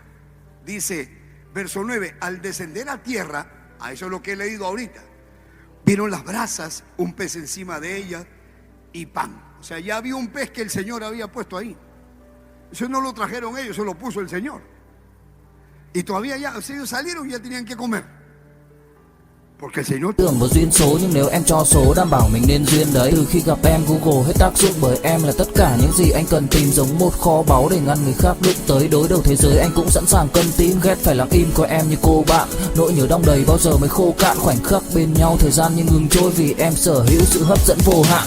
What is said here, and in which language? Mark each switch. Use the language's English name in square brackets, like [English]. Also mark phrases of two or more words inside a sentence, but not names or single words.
[Spanish] Dice, verso 9, al descender a tierra, a eso es lo que he leído ahorita, vieron las brasas, un pez encima de ellas y pan. O sea, ya había un pez que el Señor había puesto ahí. Eso no lo trajeron ellos, eso lo puso el Señor. Y todavía ya, o sea, ellos salieron y ya tenían que comer. Porque el Señor [Vietnamese] Tưởng một duyên số, nhưng nếu em cho số đảm bảo mình nên duyên đấy. Từ khi gặp em Google hết tác dụng, bởi em là tất cả những gì anh cần tìm, giống một kho báu để ngăn người khác đụng tới. Đối đầu thế giới anh cũng sẵn sàng cân tím, ghét phải lặng im coi em như cô bạn. Nỗi nhớ đong đầy bao giờ mới khô cạn, khoảnh khắc bên nhau thời gian như ngừng trôi, vì em sở hữu sự hấp dẫn vô hạn.